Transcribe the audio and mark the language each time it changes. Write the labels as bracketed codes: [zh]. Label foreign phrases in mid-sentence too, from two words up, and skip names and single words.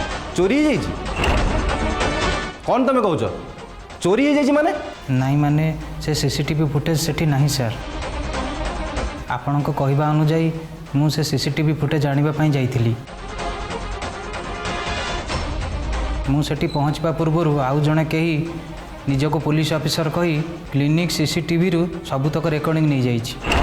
[or] चोरी हो जाइए कौन तुम कौच चोरी हो जाइए माने ନାଇଁ ମାନେ ସେ [en] CCTV footage [or] ସେଠି ନାହିଁ ସାର୍। ଆପଣଙ୍କ କହିବା ଅନୁଯାୟୀ ମୁଁ ସେ [en] CCTV footage [or] ଆଣିବା ପାଇଁ ଯାଇଥିଲି। ମୁଁ ସେଠି ପହଞ୍ଚିବା ପୂର୍ବରୁ ଆଉ ଜଣେ କେହି ନିଜକୁ [en] police officer [or] କହି କ୍ଲିନିକ୍ ସିସିଟିଭିରୁ ସବୁତକ ରେକର୍ଡ଼ିଂ ନେଇଯାଇଛି।